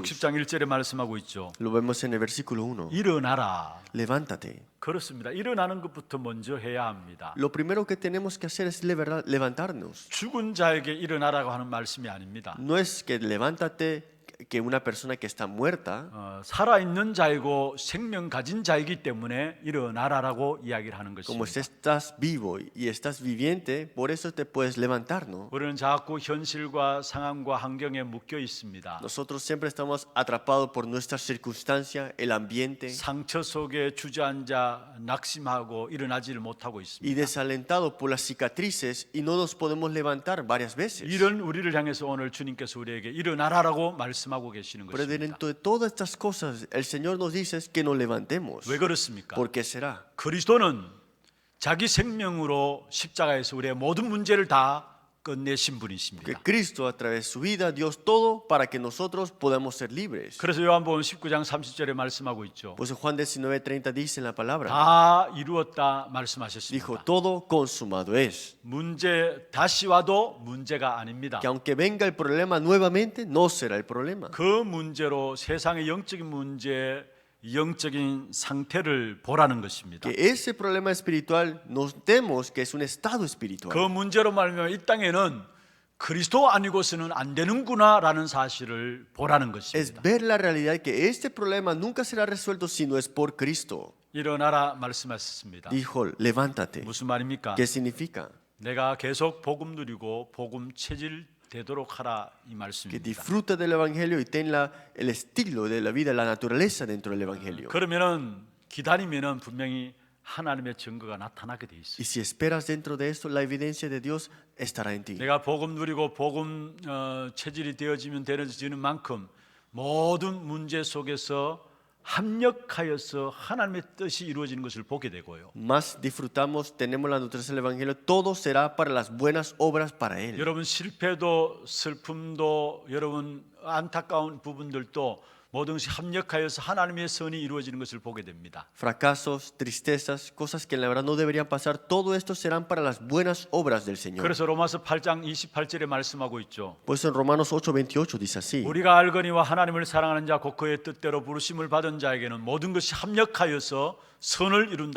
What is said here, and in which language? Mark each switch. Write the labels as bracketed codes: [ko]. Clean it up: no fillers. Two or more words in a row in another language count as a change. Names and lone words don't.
[ko] 60장 1절에 말씀하고 있죠. [es] Lo vemos en el versículo 1. [ko] 일어나라. [es] Levántate. [ko] 그렇습니다. 일어나는 것부터 먼저 해야 합니다. [es] Lo primero que tenemos que hacer es levantarnos. [ko] 죽은 자에게 일어나라고 하는 말씀이 아닙니다. [es] No es que levántate, que una persona que está muerta, [ko] 살아있는 자이고 생명 가진 자이기 때문에 일어나라라고 이야기를 하는 [es] como [ko] 것입니다. [es] estás vivo y estás viviente, por eso te puedes levantar, ¿no? [ko] 우리는 자꾸 현실과 상황과 환경에 묶여 있습니다. [es] Nosotros siempre estamos atrapados por nuestra circunstancia, el ambiente, [ko] 상처 속에 주저앉아 낙심하고 일어나지를 못하고 [es] y [ko] 있습니다. [es] desalentados por las cicatrices y no nos podemos levantar varias veces. [ko] 이런 우리를 향해서 오늘 주님께서 우리에게 일어나라라고 말씀하고 계시는 [es] Pero [ko] 것입니다. [es] dentro de todas estas cosas, el Señor nos dice que nos levantemos. [ko] 왜 그렇습니까? [es] ¿Por qué será? [ko] 그리스도는 자기 생명으로 십자가에서 우리의 모든 문제를 다 끝내신 [es] Que [ko] 분이십니다. [es] Cristo a través de su vida dio todo para que nosotros podamos ser libres. [ko] 그래서 요한복음 19장 30절에 말씀하고 있죠. [es] Por eso Juan 19:30 dice en la palabra, [ko] 다 이루었다 [es] dijo, [ko] 말씀하셨습니다. [es] todo consumado es. [ko] 문제 다시 와도 문제가 아닙니다. [es] Que aunque venga el problema nuevamente, no será el problema. [ko] 그 문제로 세상의 영적인 문제, 영적인 상태를 보라는 것입니다. [es] Que ese problema espiritual notemos que es un estado [ko] 그 [es] espiritual. [ko] 문제로 말하면 이 땅에는 그리스도 아니고서는 안 되는구나라는 사실을 보라는 [es] Es [ko] 것입니다. [es] ver la realidad que este problema nunca será resuelto si no es por Cristo. [ko] 일어나라 말씀하셨습니다. [es] Dijo, levántate. [ko] 무슨 말입니까? [es] ¿Qué significa? [ko] 내가 계속 복음 누리고 복음 체질 되도록 하라 이 [es] Que [ko] 말씀입니다. [es] disfruta del Evangelio y ten el estilo de la vida, la naturaleza dentro del Evangelio. [ko] 그러면은 기다리면은 분명히 하나님의 증거가 나타나게 돼 있어요. [es] Y si esperas dentro de esto, la evidencia de Dios estará en ti. [ko] 내가 복음 누리고 복음 체질이 되어지는 만큼 모든 문제 속에서 합력하여서 하나님의 뜻이 이루어지는 것을 보게 되고요. [es] Más disfrutamos, tenemos la naturaleza del Evangelio, todo será para las buenas obras para Él. [ko] 여러분 실패도 슬픔도 여러분 안타까운 부분들도 모든 것이 합력하여서 하나님의 선이 이루어지는 것을 보게 됩니다. [es] Fracasos, tristezas, cosas que en la verdad no deberían pasar, todo esto serán para las buenas obras del Señor. [ko] 그래서 로마서 8장 28절에 말씀하고 있죠. [es] Por eso en Romanos 8:28 dice así. [ko] 우리가 알거니와 하나님을 사랑하는 자 곧 그의 뜻대로 부르심을 받은 자에게는 모든 것이 합력하여서 선을 이룬다